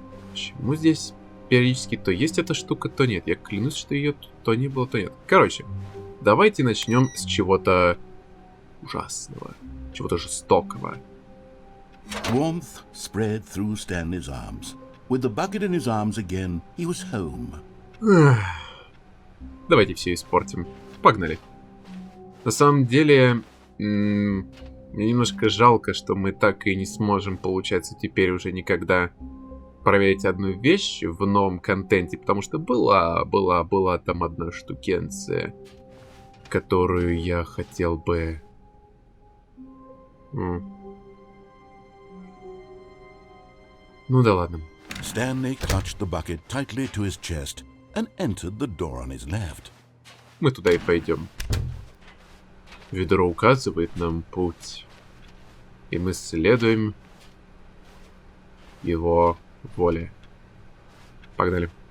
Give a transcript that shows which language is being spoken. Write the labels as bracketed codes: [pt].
[ru] Почему здесь периодически то есть эта штука, то нет? Я клянусь, что ее то не было, то нет. Короче, давайте начнем с чего-то ужасного, чего-то жестокого. [en] Warmth spread through Stanley's arms. With the bucket in his arms again, he was home. [ru] Давайте все испортим. Погнали. На самом деле, мне немножко жалко, что мы так и не сможем, получается, теперь уже никогда проверить одну вещь в новом контенте, потому что была там одна штукенция, которую я хотел бы... Ну да ладно. [en] Stanley clutched the bucket tightly to his chest and entered the door on his left. [ru] Мы туда и пойдем. Ведро указывает нам путь, и мы следуем его воле. Погнали.